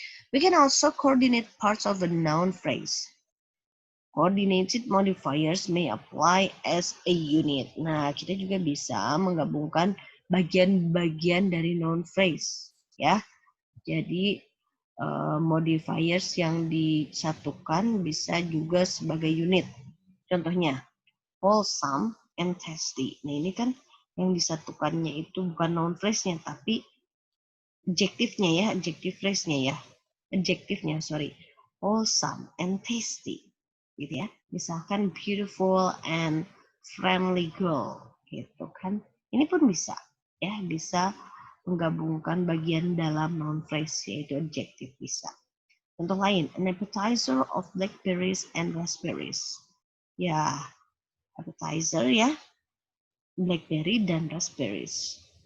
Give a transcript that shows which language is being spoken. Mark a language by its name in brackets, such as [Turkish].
[English] We can also coordinate parts of a noun phrase. Coordinated modifiers may apply as a unit. [Indonesian] Nah, kita juga bisa menggabungkan bagian-bagian dari noun phrase ya. Jadi modifiers yang disatukan bisa juga sebagai unit. [English] Contohnya wholesome and tasty. [Indonesian] Nah, ini kan yang disatukannya itu bukan noun phrase-nya tapi adjective-nya ya, adjective phrase-nya ya. Adjective-nya, sorry. [English] Wholesome and tasty. [Indonesian] Gitu ya. Misalkan [English] beautiful and friendly girl [Indonesian] gitu kan. Ini pun bisa ya, bisa menggabungkan bagian dalam noun phrase yaitu adjective bisa. Contoh lain, [English] an appetizer of blackberries and raspberries. [Indonesian] Ya, appetizer ya, blackberry dan raspberries.